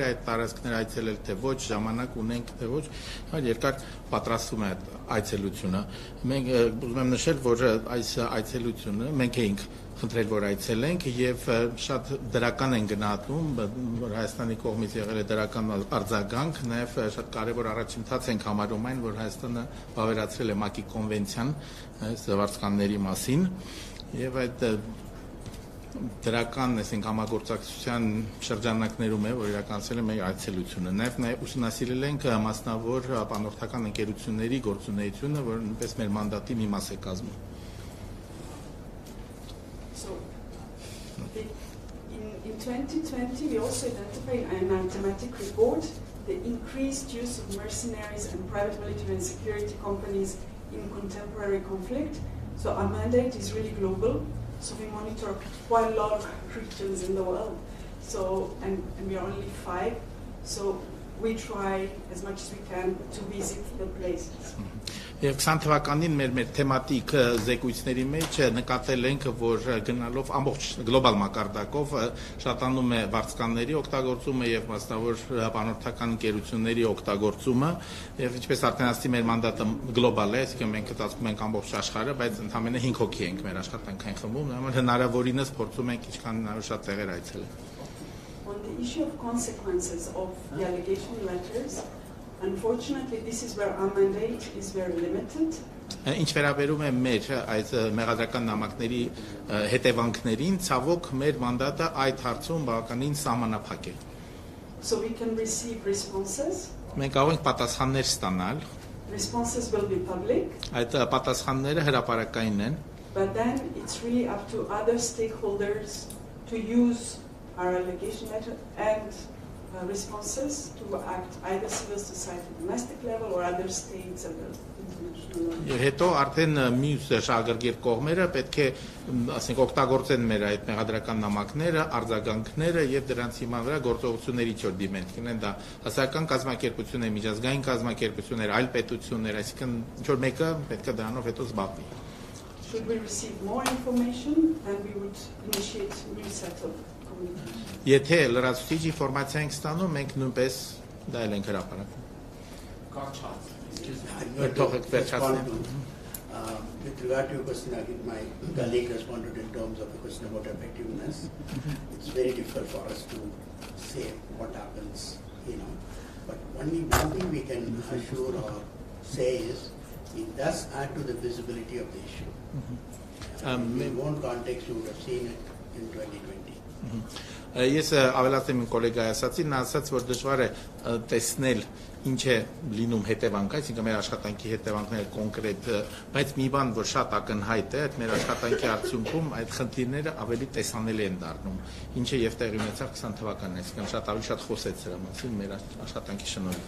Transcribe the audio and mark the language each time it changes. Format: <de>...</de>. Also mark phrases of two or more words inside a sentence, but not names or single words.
<hy>այդ տարածքները այցելել թե ոչ, ժամանակ ունենք թե ոչ, երկար պատրաստվում է այցելությունը։ Մենք ուզում եմ նշել, որ այս այցելությունը մենք էինք խնդրել, որ այցելենք, եւ շատ դրական են գնահատում, որ Հայաստանի կողմից եղել է դրական արձագանք, նաեւ շատ կարեւոր առաջընթաց ենք համարում այն, որ Հայաստանը վավերացրել է ՄԱԿ-ի կոնվենցիան Վարձկանների մասին, եւ այդ դրական, այսինքն համագործակցության շրջանակներում է, որ իրականացել է մեր այցելությունը։ Նաեւ ուսումնասիրել ենք մասնավոր բանորդական ընկերությունների գործունեությունը, որ նույնպես մեր մանդատի մի մաս է կազմում։</hy> <en>So, in 2020, we also identified in our thematic report the increased use of mercenaries and private military and security companies in contemporary conflict. So our mandate is really global. So we monitor quite a lot of regions in the world. So, and we are only 5. So we try as much as we can to visit the places.</en> <hy>Եվ 20 թվականին մեր թեմատիկ զեկույցների մեջ նկատել ենք, որ գնալով ամբողջ գլոբալ մակարդակով շատանում է վարձկանների օգտագործումը եւ մասնավոր բանորդական ընկերությունների օգտագործումը, եւ ինչպես արդեն ասացի, մեր մանդատը գլոբալ է, այսինքն մենք կտածում ենք ամբողջ աշխարհը, բայց ընդամենը 5 հոգի ենք մեր աշխատանքային խմբում, նույնիսկ հնարավորինս փորձում ենք ինչքան հնարավոր շատ տեղեր այցելել։</hy> <en>On the issue of consequences of the allegation letters, unfortunately, this is where our mandate is very limited.</en> <hy>Ինչ վերաբերում է մեր այդ մեղադրական նամակների հետևանքներին, ցավոք մեր մանդատը այդ հարցում բավականին սահմանափակ է։</hy> <en>So we can receive responses.</en> <hy>Մենք կարող ենք պատասխաններ ստանալ։</hy> <en>Responses will be public.</en> <hy>Այդ պատասխանները հրապարակային են։</hy> <en>But then it's really up to other stakeholders to use our allegation letter and responses to act either civil society domestic level or other states at the international level.</en> <hy>Եվ հետո արդեն մյուս շահագրգիռ կողմերը պետք է, ասենք, օգտագործեն մեր այդ մեղադրական նամակները, արձագանքները եւ դրանց հիման վրա գործողությունների չոր դիմեն։ Կինեն դա հասարակական կազմակերպություններ, միջազգային կազմակերպություններ, այլ պետություններ, այսինքն ինչ որ մեկը պետք է դրանով հետո զբաղվի։</hy> <en>Should we receive more information, then we would initiate a new set of communication.</en> <hy>Եթե լրացուցիչ ինֆորմացիա ենք ստանում, մենք նույնպես դա էլ ենք հրապարակում։ Կարճ հարց։</hy> <en>going to respond to. With regard to your question, again, my colleague responded in terms of the question about effectiveness. It's very difficult for us to say what happens, But one thing we can assure or say is it does add to the visibility of the issue. In one context, you would have seen it in 2020.</en> <hy>Ես ավելացնեմ իմ կոլեգայի ասացին, նա ասաց, որ դժվար է տեսնել ինչ է լինում հետևանք, այսինքն մեր աշխատանքի հետևանքները կոնկրետ, բայց մի բան, որ շատ ակնհայտ է, այդ մեր աշխատանքի արդյունքում այդ խնդիրները ավելի տեսանելի են դառնում, ինչը եւ տեղի ունեցավ 20 թվականին, այսինքն շատ ավելի շատ խոսեց դրա մասին մեր աշխատանքի շնորհիվ։</hy>